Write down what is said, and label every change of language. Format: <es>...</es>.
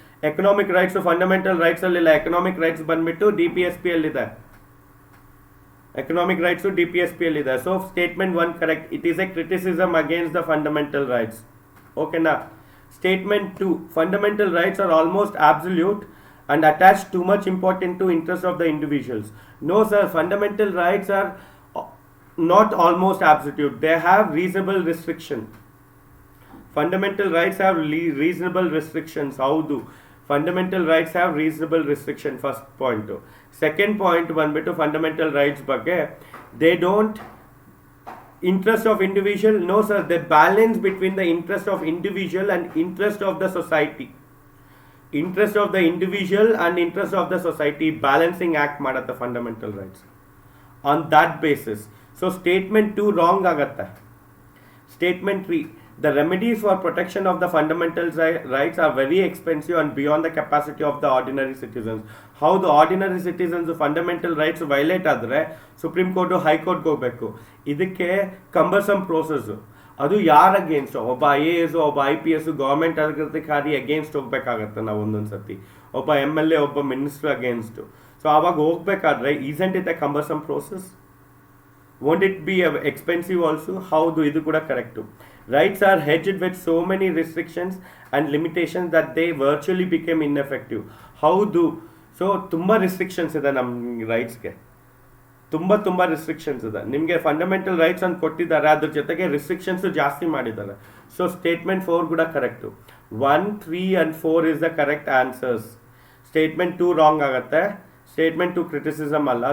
<kn>Economic rights fundamental rights ಅಲ್ಲಿಲ್ಲ. Economic rights ಬಂದ್ಬಿಟ್ಟು DPSP ಅಲ್ಲಿದೆ. ಎಕನಾಮಿಕ್ ರೈಟ್ಸು DPSP ಅಲ್ಲಿದೆ. So statement 1 correct.</kn> <en>It is a criticism against the fundamental rights. ಓಕೆನಾ? Statement 2. Fundamental rights are almost absolute and attach too much importance to interest of the individuals. No sir, fundamental rights are not almost absolute. They have reasonable restriction. Fundamental rights have reasonable restrictions. How do fundamental rights have reasonable restriction? First point. Second point ಬಂದ್ಬಿಟ್ಟು fundamental rights ಬಗ್ಗೆ they don't interest of individual. No sir, they balance between the interest of individual and interest of the society. Interest of the individual and interest of the society balancing act ಮಾಡುತ್ತೆ fundamental rights on that basis. So statement 2 wrong ಆಗುತ್ತೆ. Statement 3, the remedies for protection of the fundamental rights are very expensive and beyond the capacity of the ordinary citizens. How the ordinary citizens fundamental rights violate</en> <kn>ಆದರೆ supreme court ಹೈಕೋರ್ಟ್ಗೆ ಹೋಗಬೇಕು. ಇದಕ್ಕೆ cumbersome process. ಅದು ಯಾರು against? ಒಬ್ಬ IAS, ಒಬ್ಬ IPS, government ಅಧಿಕಾರಿ against ಹೋಗ್ಬೇಕಾಗತ್ತೆ ನಾವು ಒಂದೊಂದು ಸತಿ. ಒಬ್ಬ MLA, ಒಬ್ಬ ಮಿನಿಸ್ಟರ್ ಅಗೇನ್ಸ್ಟು. ಸೊ ಆವಾಗ ಹೋಗ್ಬೇಕಾದ್ರೆ</kn> <en>Isn't it a cumbersome process? won't it be expensive also?</en> <kn>ಹೌದು, ಇದು ಕೂಡ correct.</kn> <en>Rights are hedged with so many restrictions and limitations that they virtually became ineffective.</en> <kn>ಹೌದು. ಸೊ ತುಂಬ ರಿಸ್ಟ್ರಿಕ್ಷನ್ಸ್ ಇದೆ ನಮ್ಮ ರೈಟ್ಸ್ಗೆ, ತುಂಬ ರಿಸ್ಟ್ರಿಕ್ಷನ್ಸ್ ಇದೆ. ನಿಮಗೆ ಫಂಡಮೆಂಟಲ್ ರೈಟ್ಸ್ ಅಂತ ಕೊಟ್ಟಿದ್ದಾರೆ, ಅದ್ರ ಜೊತೆಗೆ ರಿಸ್ಟ್ರಿಕ್ಷನ್ಸು ಜಾಸ್ತಿ ಮಾಡಿದ್ದಾರೆ. ಸೊ ಸ್ಟೇಟ್ಮೆಂಟ್ 4 ಕೂಡ correct. 1, 3 and 4</kn> <en>Is the correct answers.</en> <kn>Statement 2 wrong ಆಗುತ್ತೆ. ಸ್ಟೇಟ್ಮೆಂಟ್ 2 ಕ್ರಿಟಿಸಿಸಮ್ ಅಲ್ಲ.</kn>